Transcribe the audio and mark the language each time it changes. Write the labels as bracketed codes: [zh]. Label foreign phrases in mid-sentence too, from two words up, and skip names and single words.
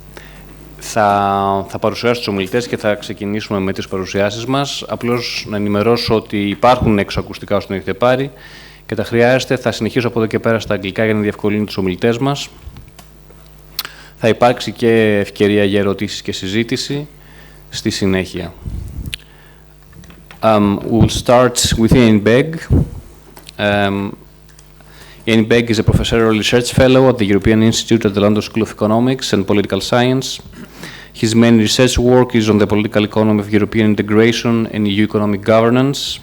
[el] Θα παρουσιάσω τους ομιλητές και θα ξεκινήσουμε με τις παρουσιάσεις μας. Απλώς να ενημερώσω ότι υπάρχουν έξω ακουστικά όσο τον έχετε πάρει και τα χρειάζεστε. Θα συνεχίσω από εδώ και πέρα στα αγγλικά για να διευκολύνω τους ομιλητές μας. Θα υπάρξει και ευκαιρία για ερωτήσεις και συζήτηση στη συνέχεια. [en] We'll start with Iain Begg. Iain Begg is a Professorial Research Fellow at the European Institute at the London School of Economics and Political Science. His main research work is on the political economy of European integration and EU economic governance.